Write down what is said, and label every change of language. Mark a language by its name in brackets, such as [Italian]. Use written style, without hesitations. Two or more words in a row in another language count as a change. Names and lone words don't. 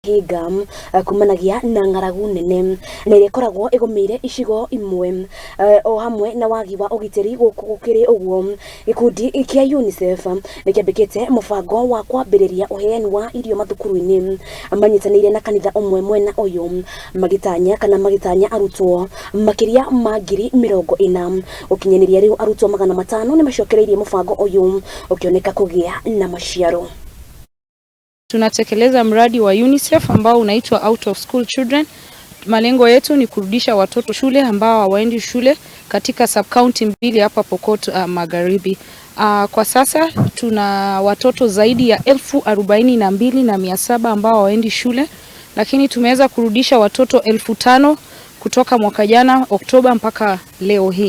[Kikuyu] mihinga kunanagia na ngaragu nene na iria ikoragwo igumiire gichigo imwe ohamwe na waagi wa ugitiri.Gukiri uguo gikundi kia unicef ni kiambikite mubango wa kwambiriria uheani wa irio mathukuruini manyitaniire na kanitha umwe mwena uyu magitanya arutwo makiria ma 40,000 ukinyaniria riu arutwo 500 ni macokereirie mubango uyu ukioneka kugia na maciaro. [Swahili] Tunatekeleza mradi wa UNICEF ambao unaitwa Out of School Children. Malengo yetu ni kurudisha watoto shule ambao hawaendi shule katika sub-county mbili hapa Pokot magharibi. Kwa sasa tuna watoto zaidi ya 42,700 ambao hawaendi shule, lakini tumeweza kurudisha watoto 5,000 kutoka mwaka jana Oktoba mpaka leo hii.